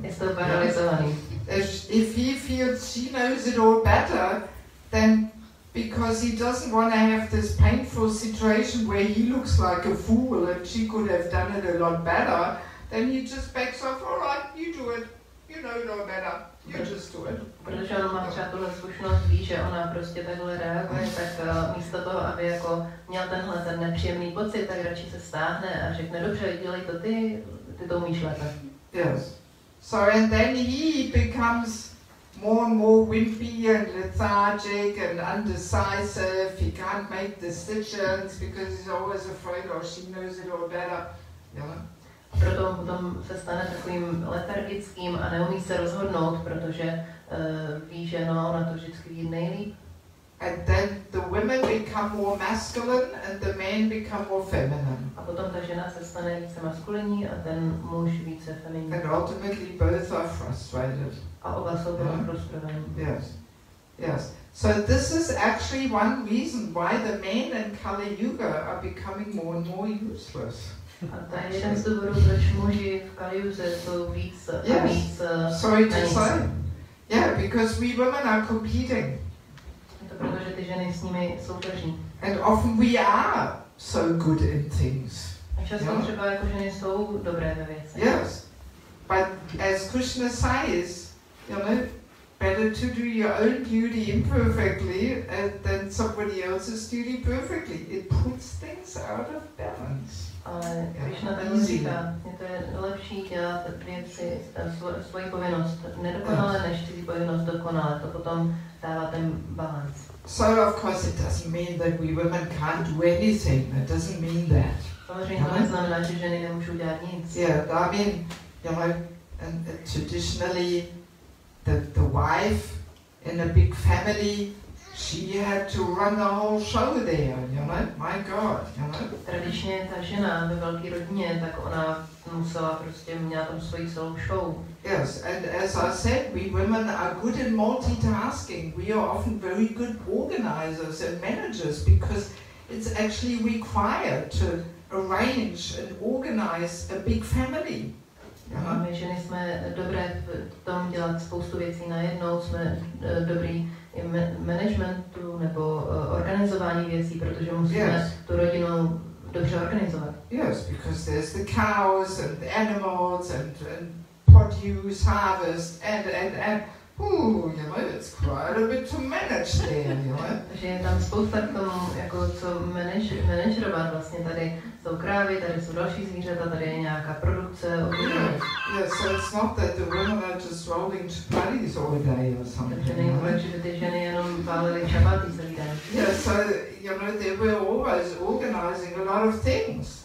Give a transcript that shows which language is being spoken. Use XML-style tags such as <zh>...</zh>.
<cs>Je to paralizovaný.</cs> <en>If he feels she knows it all better, then because he doesn't want to have this painful situation where he looks like a fool and she could have done it a lot better, then he just backs off, all right, you do it. You know no better. You just do it.</en> <cs>Protože on má třeba tuhle zkušenost, ví, že ona prostě takhle reaguje, tak místo toho, aby jako měl ten nepříjemný pocit, tak radši se stáhne a řekne, dobře, dělej to ty to umíš lépe.</cs> <en>Yes. So and then he becomes more and more wimpy and lethargic and undecisive. He can't make decisions because he's always afraid or she knows it all better. Yeah.</en> <cs>A proto on potom se stane takovým letargickým a neumí se rozhodnout, protože ví, že no, ona to vždycky ví nejlíp.</cs> <en>And then the women become more masculine and the men become more feminine.</en> <cs>A potom ta žena se stane více maskulinní a ten muž více feminní.</cs> <en>And ultimately both are frustrated.</en> <cs>A oba jsou potom frustrovaní.</cs> <en>Yes. Yes. So this is actually one reason why the men in Kali Yuga are becoming more and more useless.</en> <cs>A to je jeden z důvodů, proč muži v Kaliuze jsou víc a víc</cs> <en>sorry to say. Yeah, because we women are competing.</en> <cs>Je to proto, že ty ženy s nimi soupeří.</cs> <en>And often we are so good in things.</en> <cs>A často třeba jako ženy jsou dobré ve věcech.</cs> <en>Yes. But as Krishna says, you know, better to do your own duty imperfectly than somebody else's duty perfectly. It puts things out of balance.</en> <cs>Ale Krishna takhle říká, je to lepší dělat věci, svoji povinnost nedokonale, než cizí povinnost dokonale. To potom dává ten balans.</cs> <en>So of course it doesn't mean that we women can't do anything. It doesn't mean that.</en> <cs>Samozřejmě to neznamená, že ženy nemůžou dělat nic.</cs> <en>Yeah, I mean, you know, and traditionally the wife in a big family, she had to run the whole show there, you know, my God, you know.</en> <cs>Tradičně ta žena ve velké rodině, tak ona musela prostě měla tam svoji celou show.</cs> <en>Yes, and as I said, we women are good in multitasking. We are often very good organizers and managers because it's actually required to arrange and organize a big family.</en> <cs>A my ženy jsme dobré v tom dělat spoustu věcí najednou, jsme dobrý i managementu nebo organizování věcí, protože musíme tu rodinu dobře organizovat.</cs> <en>Yes, because there's the cows and the animals and produce, harvest, and you know, it's quite a bit to manage there, you know.</en> <cs>Takže je tam spousta k tomu, jako co manažerovat vlastně. Tady jsou krávy, tady jsou další zvířata, tady je nějaká produkce.</cs> <en>Yes, so it's not that the women are just rolling chapatis all day or something.</en> <cs>Takže není tak, že ty ženy jenom válily čapaty celý den.</cs> <en>Yes, so you know they were always organizing a lot of things.</en>